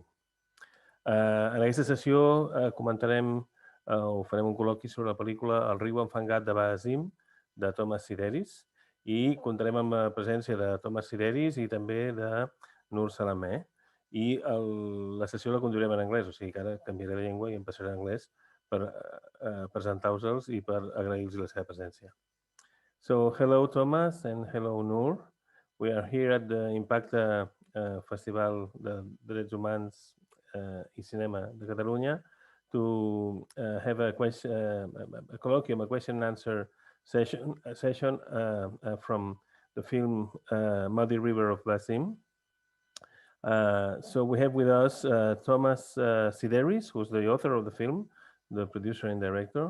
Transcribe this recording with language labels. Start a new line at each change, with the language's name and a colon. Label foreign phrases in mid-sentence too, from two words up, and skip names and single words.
Catalan: En aquesta sessió comentarem o farem un col·loqui sobre la pel·lícula El riu enfangat de Baasim, de Tom Sideris, i comptarem amb la presència de Tom Sideris i també de Nour Salamenh. I la sessió la conduirem en anglès, o sigui que ara canviaré de llengua i em passaré a anglès per presentar-vos-els i per agrair-los la seva presència.
English: So, hello Thomas and hello Nour. We are here at the IMPACTE Festival de Drets Humans i Cinema de Catalunya to have a colloquium, a question and answer session from the film Muddy River of Bassim. So we have with us Thomas Sideris, who's the author of the film, the producer and director.